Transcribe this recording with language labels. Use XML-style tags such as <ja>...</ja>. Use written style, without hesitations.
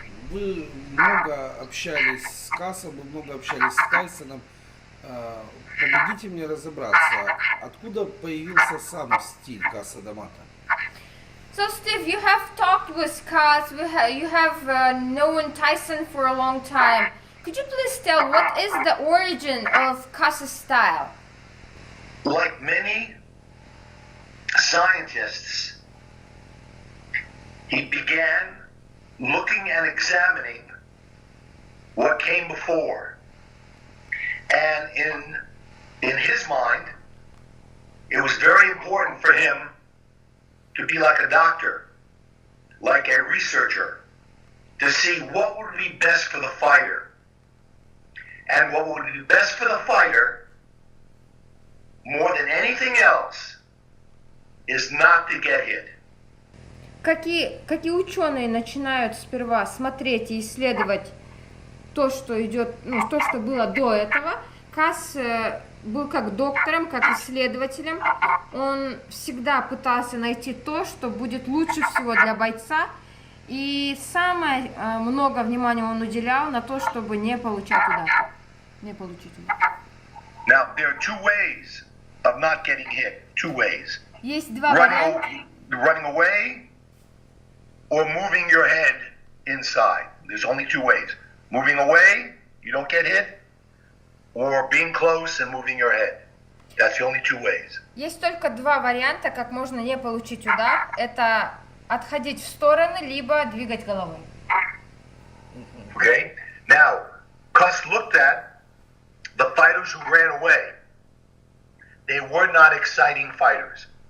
<ru>Вы много общались с Касом, вы много общались с Тайсоном. Помогите мне разобраться, откуда появился сам стиль Каса D'Amato?</ru> <en>So Steve, you have talked with Cus, you have known Tyson for a long time. Could you please tell what is the origin of Cus's style? Like many scientists, he began looking and examining what came before. And in his mind, it was very important for him to be like a doctor, like a researcher, to see what would be best for the fighter. And what would be best for the fighter, more than anything else, is not to get hit.</en> <ru>Какие ученые начинают сперва смотреть и исследовать то, что идет, то, что было до этого. Cus был как доктором, как исследователем. Он всегда пытался найти то, что будет лучше всего для бойца. И самое много внимания он уделял на то, чтобы не получать удар. Не получить удар.</ru> <en>Now, there are two ways of not getting hit. Two ways.</en> <ru>Есть два варианта.</ru> <en>Running away or moving your head inside. There's only two ways. Moving away, you don't get hit, or being close and moving your head. That's the only two ways.</en> <ru>Есть только два варианта, как можно не получить удар. Это отходить в стороны, либо двигать головой.</ru> <en>Okay? Now, Cus looked at the fighters who ran away. They were not exciting fighters.</en>